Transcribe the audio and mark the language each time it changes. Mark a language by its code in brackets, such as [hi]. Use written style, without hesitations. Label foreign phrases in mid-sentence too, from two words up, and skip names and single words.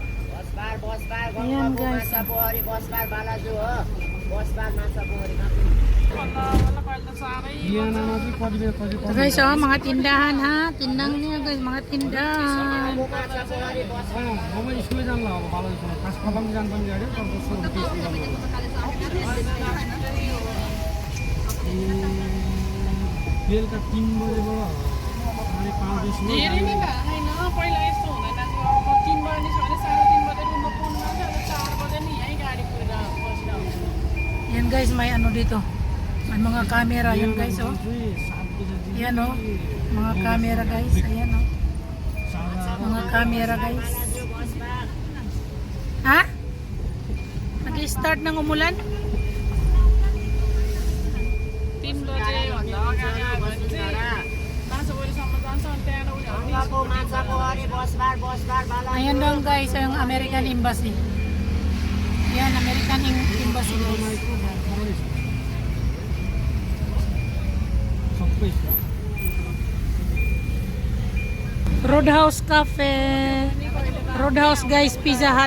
[tl] Ayan guys. Ito guys oh, mga tindahan ha. Tindang niya guys, mga tindahan. [ne] बेलुका 3 बजेबाट अनि 5-10 धेरै नै भएको छैन पहिला यस्तो हुँदैन थियो अब 3 बजे निस्क्यो भने 3:30 बजे रुममा पुग्नु पर्छ 4 बजे नि यहीँ गाडी कुरेर बसेर हुन्छ [tl] Yan guys, may ano dito. May mga camera yan guys oh. [ne] 7 बजे [tl] Ayan oh. Mga camera guys, ayan oh. Mga camera guys. Ha? Nag-start ng umulan? [ne] 3 बजे भन्दा अगाडि आयो भने चाहिँ माछाबोरीसम्म जान्छ अनि त्यहाँबाट उनीहरू [tl] Ayan doon guys, yung American Embassy. Yan, American Embassy guys. [ne] सबै [tl] Roadhouse Cafe. Roadhouse guys, Pizza Hut.